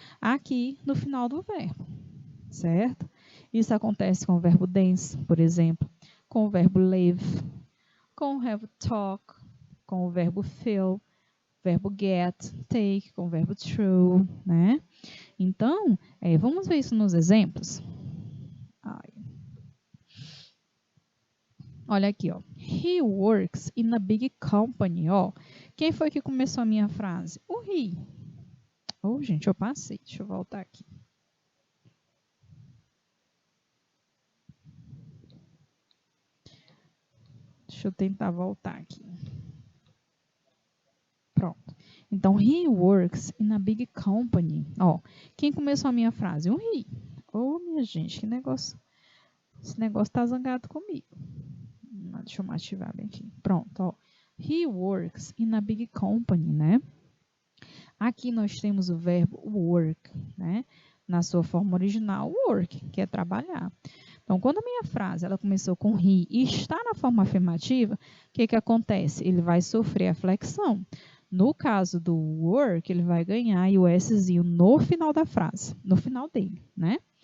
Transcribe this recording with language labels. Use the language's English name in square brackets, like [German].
[Portuguese] Aqui no final do verbo, certo? Isso acontece com o verbo dance, por exemplo, com o verbo live, com o verbo talk, com o verbo feel, verbo get, take, com o verbo true, né? Então, vamos ver isso nos exemplos. Olha aqui, ó. [English] He works in a big company, ó. [Portuguese] Quem foi que começou a minha frase? O he. Oh, gente, eu passei. Deixa eu voltar aqui. Deixa eu tentar voltar aqui. Pronto. [English] Então, he works in a big company. [Portuguese] Ó, quem começou a minha frase? Um he. Ô, minha gente, que negócio. Esse negócio tá zangado comigo. Deixa eu ativar bem aqui. Pronto, ó. [English] He works in a big company, né? [Portuguese] Aqui nós temos o verbo work, né? Na sua forma original, work, que é trabalhar. Então, quando a minha frase ela começou com he e está na forma afirmativa, o que, que acontece? Ele vai sofrer a flexão. No caso do work, ele vai ganhar o Szinho no final da frase, no final dele, né?